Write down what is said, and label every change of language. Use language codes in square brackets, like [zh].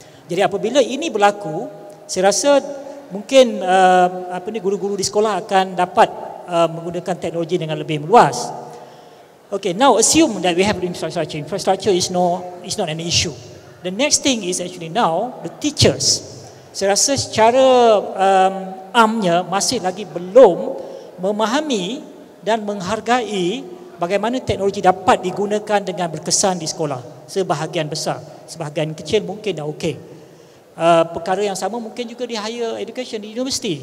[ms] Jadi apabila ini berlaku, saya rasa mungkin guru-guru di sekolah akan dapat menggunakan teknologi dengan lebih meluas. [en] Okay, now assume that we have infrastructure. Infrastructure is not an issue. The next thing is actually now the teachers. [ms] Saya rasa secara amnya masih lagi belum memahami dan menghargai bagaimana teknologi dapat digunakan dengan berkesan di sekolah. Sebahagian besar, sebahagian kecil mungkin dah okey. Perkara yang sama mungkin juga di [en] higher education, [ms] di universiti.